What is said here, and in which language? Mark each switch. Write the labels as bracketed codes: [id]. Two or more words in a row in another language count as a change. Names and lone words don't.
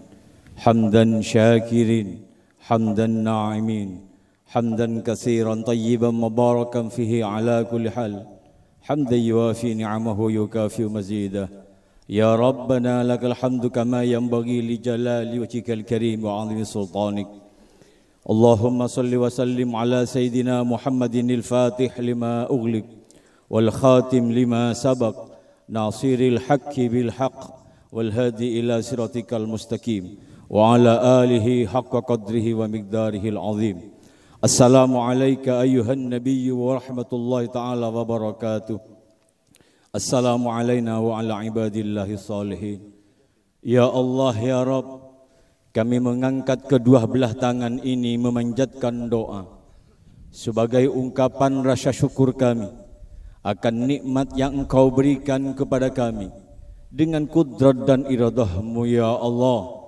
[ar] حمدا شاكرين، حمدا ناعمين، حمدا كثيرا طيبا مباركا فيه على كل حال. حمدا يوافي نعمه ويكافئ مزيده. يا ربنا لك الحمد كما ينبغي لجلال وجهك الكريم وعظيم سلطانك. اللهم صل وسلم على سيدنا محمد الفاتح لما أغلق والخاتم لما سبق ناصر الحق بالحق والهادي إلى صراطك المستقيم وعلى آله حق قدره ومقداره العظيم. السلام عليك أيها النبي ورحمة الله تعالى وبركاته. السلام علينا وعلى عباد الله الصالحين. يا الله يا رب, [id] kami mengangkat kedua belah tangan ini memanjatkan doa sebagai ungkapan rasa syukur kami akan nikmat yang Engkau berikan kepada kami dengan kudrat dan iradahmu [ar] يا الله.